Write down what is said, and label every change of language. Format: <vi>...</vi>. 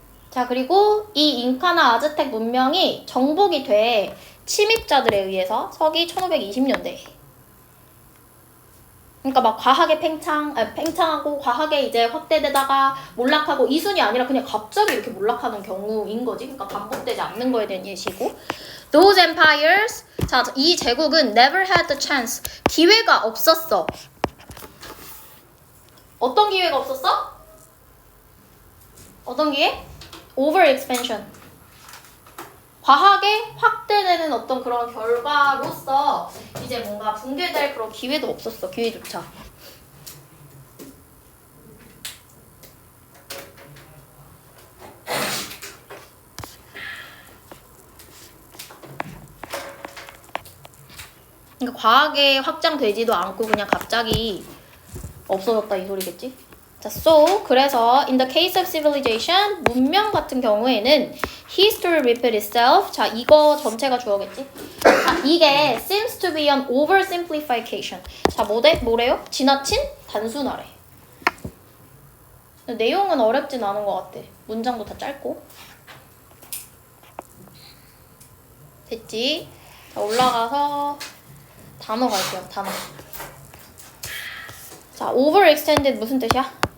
<ko>자, 그리고 이 잉카나 아즈텍 문명이 정복이 돼. 침입자들에 의해서 서기 1520년대에. 그러니까 막 과하게 팽창하고 과하게 이제 확대되다가 몰락하고 이 순이 아니라 그냥 갑자기 이렇게 몰락하는 경우인 거지. 그러니까 반복되지 않는 거에 대한 예시고.</ko> <en>Those empires,</en> <ko>자, 이 제국은</ko> <en>never had the chance.</en> <ko>기회가 없었어. 어떤 기회가 없었어? 어떤 기회?</ko> <en>Overexpansion.</en> <ko>과하게 확대되는 어떤 그런 결과로서 이제 뭔가 붕괴될 그런 기회도 없었어. 기회조차. 그러니까 과하게 확장되지도 않고 그냥 갑자기 없어졌다 이 소리겠지?</ko> <en>자, so</en> <ko>그래서</ko> <en>in the case of civilization</en> <ko>문명 같은 경우에는</ko> <en>history repeat itself.</en> <ko>자, 이거 전체가 주어겠지? 자, 이게</ko> <en>seems to be an oversimplification.</en> <ko>자, 뭐래요? 지나친 단순화래. 내용은 어렵진 않은 것 같아. 문장도 다 짧고. 됐지? 자, 올라가서 단어 갈게요. 단어. 자, overextended 무슨 뜻이야?</ko>